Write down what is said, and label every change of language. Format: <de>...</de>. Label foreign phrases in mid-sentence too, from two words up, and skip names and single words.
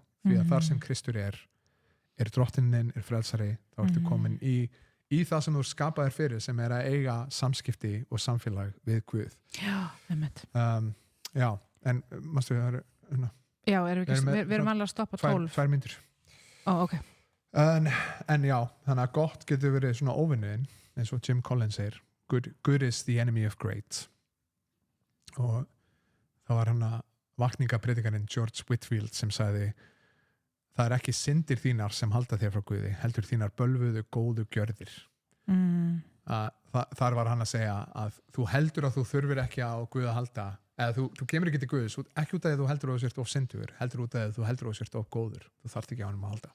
<is>Því að þar sem Kristur er drottinin, er frelsari, þá ertu komin í það sem þú skapaðir fyrir, sem er að eiga samskipti og samfélag við Guð. Já, einmitt. Já, en mástu við Já, við erum alveg að stoppa 12. 2 mínútur. Ok. En já, þannig að gott getur verið svona óvinnuðin, eins og Jim Collins segir,</is> <en>good is the enemy of great.</en> <is>Og það var hann að vakningapredikarinn George Whitefield sem sagði það er ekki syndir þínar sem halda þér frá Guði, heldur þínar bölvuðu góðu gjörðir. Þar var hann að segja að þú heldur að þú þurfir ekki á Guð að halda, eða þú kemur ekki til Guðs, ekki út af því að þú heldur að þú sért of syndur, heldur út af því að þú heldur að þú sért of góður, þú þarft ekki á hann að halda.</is>